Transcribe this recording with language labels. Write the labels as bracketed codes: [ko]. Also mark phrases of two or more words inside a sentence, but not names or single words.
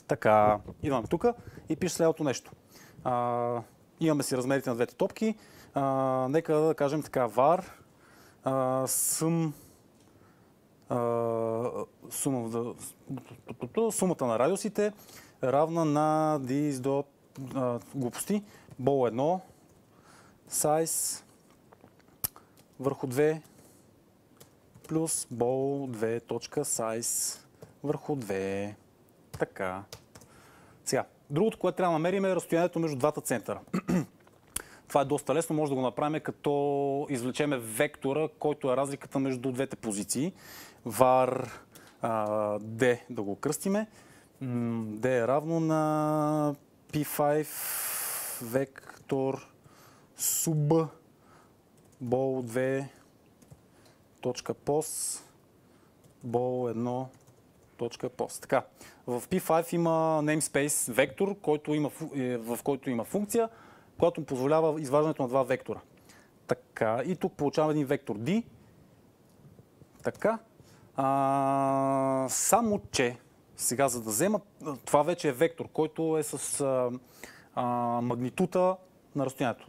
[bg] Така, идвам тук и пише следното нещо. Имаме си размерите на двете топки. Нека да кажем така, var сумата на радиусите равна на this до глупости, [en] ball 1, size [bg] върху 2 плюс [en] ball 2.size [bg] върху 2. Така. Сега, другото, което трябва да намерим е разстоянието между двата центъра. Това е доста лесно, може да го направим като извлечеме вектора, който е разликата между двете позиции. var d да го кръстиме. d е равно на p5 вектор [en] sub ball 2.pos ball 1.pos. [bg] Така, в p5 има namespace вектор, в който има функция, която позволява изваждането на два вектора. Така, и тук получаваме един вектор D. Така. Само че, сега за да взема, това вече е вектор, който е с магнитута на разстоянието.